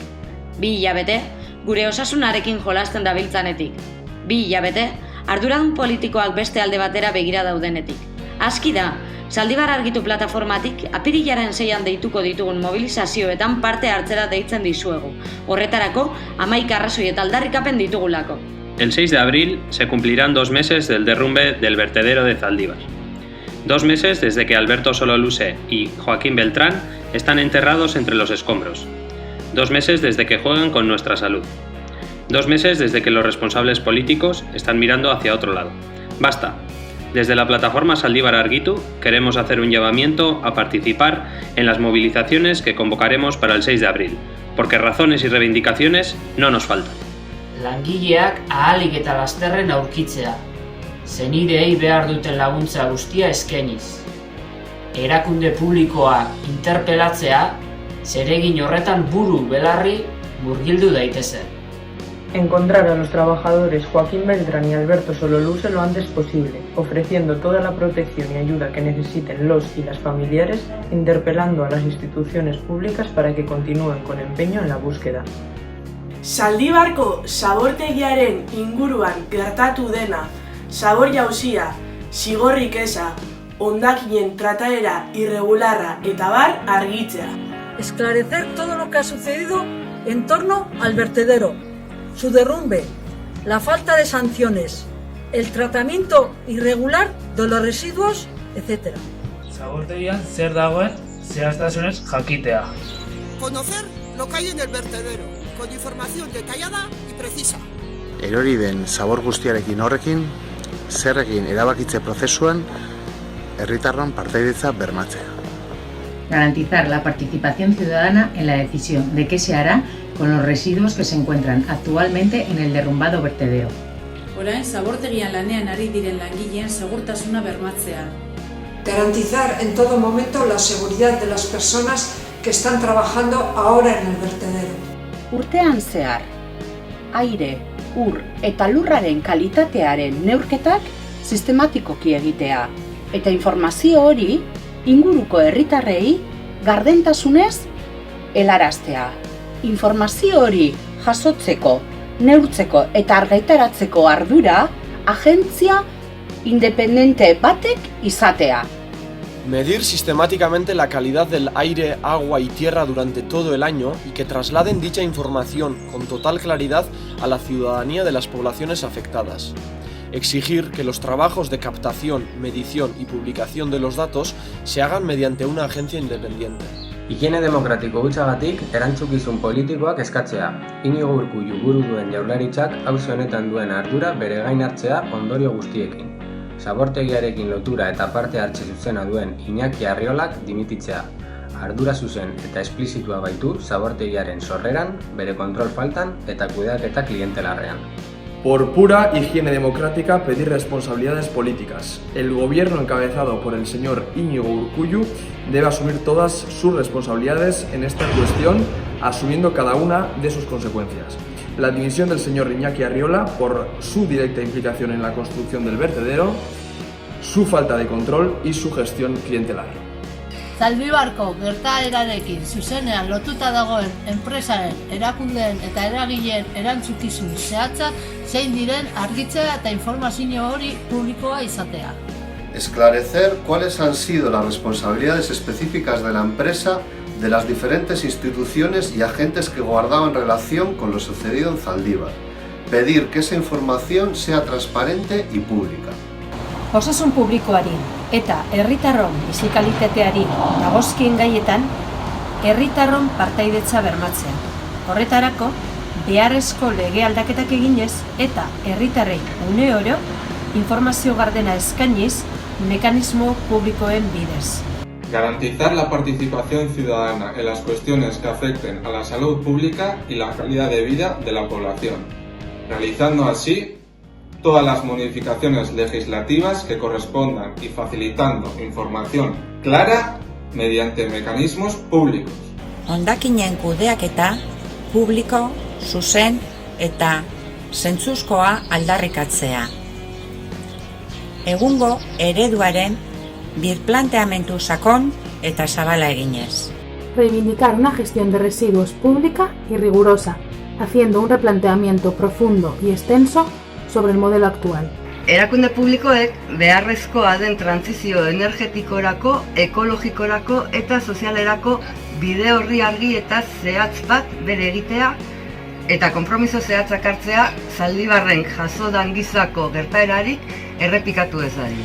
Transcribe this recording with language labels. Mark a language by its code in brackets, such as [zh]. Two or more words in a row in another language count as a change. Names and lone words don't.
[eu] 2 hilabete, gure osasunarekin jolasten dabiltzanetik. 2 hilabete, arduradun politikoak beste alde batera begira daudenetik. Aski da, Zaldibar Argitu plataformatik apirilaren 6an deituko ditugun mobilizazioetan parte hartzera deitzen dizuegu. Horretarako, 11 arrazoi eta aldarrikapen ditugulako. [es] El 6 de abril se cumplirán 2 meses del derrumbe del vertedero de Zaldívar. 2 meses desde que Alberto Sololuse y Joaquín Beltrán están enterrados entre los escombros. 2 meses desde que juegan con nuestra salud. 2 meses desde que los responsables políticos están mirando hacia otro lado. Basta. Desde la plataforma Zaldibar Argitu queremos hacer un llamamiento a participar en las movilizaciones que convocaremos para el 6 de abril, porque razones y reivindicaciones no nos faltan. [eu] Langileak ahalik eta lasterren aurkitzea, zenideei behar duten laguntza guztia eskainiz. Erakunde publikoa interpelatzea, zeregin horretan buru belarri murgildu daitezen. [es] Encontrar a los trabajadores Joaquín Beltrán y Alberto Sololuse lo antes posible, ofreciendo toda la protección y ayuda que necesiten los y las familiares, interpelando a las instituciones públicas para que continúen con empeño en la búsqueda. [eu] Zaldibarko zabortegiaren inguruan gertatu dena, zabor jauzia, zigorrik eza, hondakinen trataera irregularra eta bar argitzea. [es] Esclarecer todo lo que ha sucedido en torno al vertedero, su derrumbe, la falta de sanciones, el tratamiento irregular de los residuos, etc. [eu] Zabortegian zer dagoen zehaztasunez jakitea. [es] Conocer lo que hay en el vertedero, con información detallada y precisa. [eu] Erori den zabor guztiarekin horrekin, zerrekin erabakitze prozesuan, herritarron partaidetza bermatzea. [es] Garantizar la participación ciudadana en la decisión de qué se hará con los residuos que se encuentran actualmente en el derrumbado vertedero. [eu] Orain zabortegian lanean ari diren langileen segurtasuna bermatzea. [es] Garantizar en todo momento la seguridad de las personas que están trabajando ahora en el vertedero. [eu] Urtean zehar, aire, ur eta lurraren kalitatearen neurketak sistematikoki egitea, eta informazio hori inguruko herritarrei gardentasunez helaraztea. Informazio hori jasotzeko, neurtzeko eta argitaratzeko ardura agentzia independente batek izatea. [es] Medir sistemáticamente la calidad del aire, agua y tierra durante todo el año y que trasladen dicha información con total claridad a la ciudadanía de las poblaciones afectadas. Exigir que los trabajos de captación, medición y publicación de los datos se hagan mediante una agencia independiente. [eu] Higiene demokratiko hutsagatik erantzukizun politikoak eskatzea. Inigo Urkullu buru duen Jaurlaritzak auzi honetan duen ardura bere gain hartzea ondorio guztiekin. Zabortegiarekin lotura eta parte hartze zuzena duen Iñaki Arriolak dimititzea. Ardura zuzen eta esplizitua baitu zabortegiaren sorreran, bere kontrol faltan eta kudeaketa klientelarrean. [es] Por pura higiene democrática, pedir responsabilidades políticas. El gobierno encabezado por el señor Íñigo Urkullu debe asumir todas sus responsabilidades en esta cuestión, asumiendo cada una de sus consecuencias. La dimisión del señor Iñaki Arriola por su directa implicación en la construcción del vertedero, su falta de control y su gestión clientelar. [eu] Zaldibarko gertaerarekin zuzenean lotuta dagoen enpresaren, erakundeen eta eragileen erantzukizun zehatzak zein diren argitzea eta informazio hori publikoa izatea. [es] Esclarecer cuáles han sido las responsabilidades específicas de la empresa, de las diferentes instituciones y agentes que guardaban relación con lo sucedido en Zaldívar. Pedir que esa información sea transparente y pública. [eu] Osasun publikoari eta herritarron bizi-kalitateari dagozkien gaietan herritarron partaidetza bermatzea. Horretarako, beharrezko lege aldaketak eginez eta herritarrei une oro informazio gardena eskainiz mekanismo publikoen bidez. [es] Garantizar la participación ciudadana en las cuestiones que afecten a la salud pública y la calidad de vida de la población, realizando así todas las modificaciones legislativas que correspondan y facilitando información clara mediante mecanismos públicos. [eu] Hondakinen kudeaketa publiko, zuzen eta zentzuzkoa aldarrikatzea. Egungo ereduaren birplanteamendu sakon eta zabala eginez. [es] Reivindicar una gestión de residuos pública y rigurosa, haciendo un replanteamiento profundo y extenso sobre el modelo actual. [eu] Erakunde publikoek beharrezkoa den trantsizio energetikorako, ekologikorako eta sozialerako bide orri argi eta zehatz bat bere egitea eta konpromiso zehatzak hartzea Zaldibarren jasodan gizako gertaerarik errepikatu ez dadin.